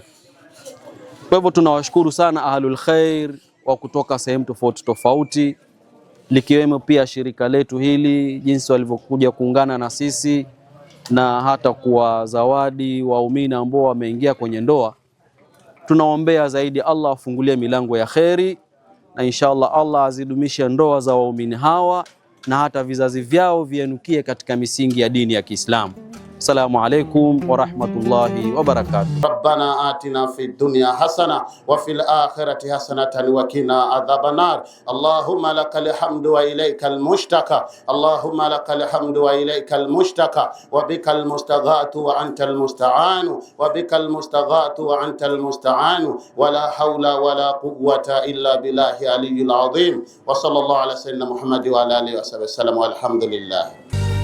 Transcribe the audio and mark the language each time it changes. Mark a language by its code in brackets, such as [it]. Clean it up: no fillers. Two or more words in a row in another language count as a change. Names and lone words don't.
[sw] Kwa hivyo tunawashukuru sana [ar] أهل الخير [sw] wa kutoka sehemu tofauti tofauti, likiwemo pia shirika letu hili, jinsi walivyokuja kuungana na sisi na hata kuwa zawadi waumini ambao wameingia kwenye ndoa. Tunaombea zaidi Allah afungulie milango ya kheri, na inshallah Allah azidumishe ndoa za waumini hawa na hata vizazi vyao vienukie katika misingi ya dini ya Kiislamu. [ar] السلام عليكم ورحمة الله وبركاته. ربنا آتنا في الدنيا حسنة وفي الآخرة حسنة وقنا عذاب النار. اللهم لك الحمد وإليك المشتكى. اللهم لك الحمد وإليك المشتكى وبك المستغاث وأنت المستعان وبك المستغاث وأنت المستعان ولا حول ولا قوة إلا بالله العلي العظيم. وصلى الله على سيدنا محمد وعلى آله وصحبه وسلم، والحمد لله.